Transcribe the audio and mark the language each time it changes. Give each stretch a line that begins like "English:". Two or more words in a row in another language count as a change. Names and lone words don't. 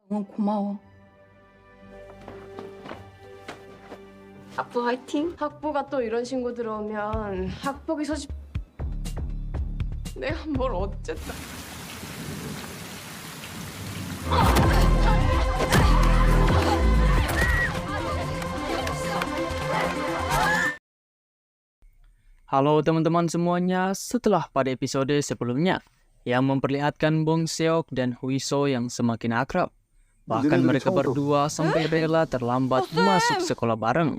Korean: 고마워. 학부 화이팅. 학부가 또 이런 신고 들어오면 학폭위 소집. 내가 뭘 어쨌다.
Indonesian: Halo teman-teman semuanya, setelah pada episode sebelumnya yang memperlihatkan Bong Seok dan Huiso yang semakin akrab, bahkan mereka berdua sampai rela terlambat masuk sekolah bareng.